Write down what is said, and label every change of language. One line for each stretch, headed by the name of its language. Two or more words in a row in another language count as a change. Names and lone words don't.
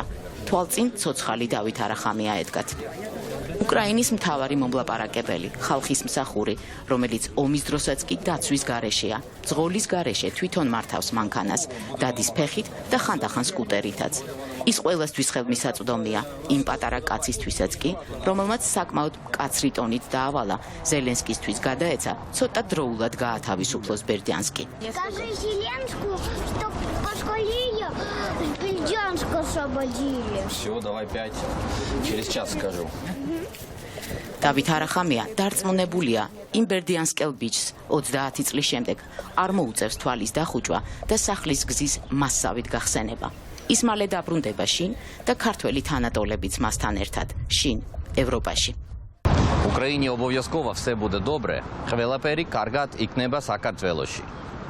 Georgian: თვალწინ ცოცხალი დავით არახამია ედგათ. უკრაინის მთავარი მომლაპარაკებელი, ხალხის მსახური, რომელიც ომის დროსაც კი დაცვის გარეშეა, ძღოლის გარეშე თვითონ მართავს მანქანას, დადის ფეხით და ხანდახან სკუტერითაც. ის ყველასთვის ხელმისაწვდომია, იმ პატარა კაცისთვისაც კი, რომელმაც საკმაოდ მკაცრი ტონით დაავალა, ზელენსკისთვის გადაეცა ცოტა დროულად გაათავისუფლოს ბერდიანსკი.
Russian: Скажи Зеленскому, что поскорее Бердянск освободили. Все, давай 5. Через час скажу.
Georgian: დავით არახამია დარწმუნებულია, იმ ბერდიანსკელ ბიჭს 30 წლის შემდეგ არ მოუწევს თვალის დახუჭვა და სახლის გზის მასსავით გახსენება. ის მალე დაბრუნდება შინ და ქართველი თანატოლებიც მასთან ერთად შინ ევროპაში.
Ukrainian: Украине обов'язково все буде добре.
Georgian: Ყველაფერი კარგად იქნება საქართველოში.